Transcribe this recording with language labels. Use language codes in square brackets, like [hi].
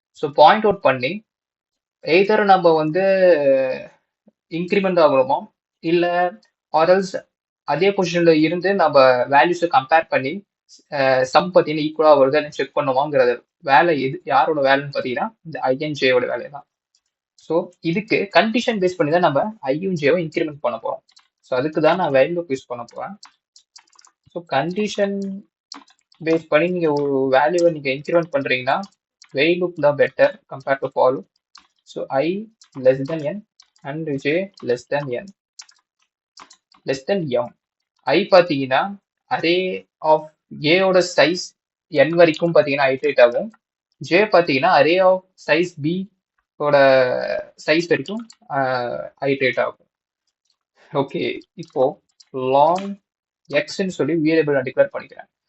[ta] So point out பண்ணி either நம்ம வந்து இன்க்ரிமெண்ட் ஆகணுமா இல்லை ஆர்எல்ஸ் அதே பொசிஷன்ல இருந்து நம்ம வேல்யூஸை கம்பேர் பண்ணி சம் பார்த்தீங்கன்னா ஈக்குவலாக வருதுன்னு செக் பண்ணுவாங்கிறது வேலை எது யாரோட வேலைன்னு பார்த்தீங்கன்னா இந்த ஐஎன்ஜேயோட வேலை தான். ஸோ இதுக்கு கண்டிஷன் பேஸ் பண்ணி தான் நம்ம ஐஎன்ஜேவை இன்க்ரிமெண்ட் பண்ண போகிறோம். ஸோ அதுக்கு தான் நான் வைல் லூப் யூஸ் பண்ண போகிறேன். ஸோ கண்டிஷன் பேஸ் பண்ணி நீங்கள் ஒரு வேல்யூவை நீங்கள் இன்க்ரிமெண்ட் பண்ணுறீங்கன்னா வைல் லூப் தான் [en] Better compare to for loop. So I less than n and j less than n less than m. [ta] I பார்த்தீங்கன்னா அரே ஆஃப் ஏயோட சைஸ் n வரைக்கும் பார்த்தீங்கன்னா ஐட்ரேட் ஆகும். j பார்த்தீங்கன்னா அரே ஆஃப் சைஸ் b ஓட size வரைக்கும் iterate ஆகும். Okay, இப்போ long எக்ஸ்ன்னு சொல்லி வேரியபிள் நான் டிக்ளேர் பண்ணிக்கிறேன்.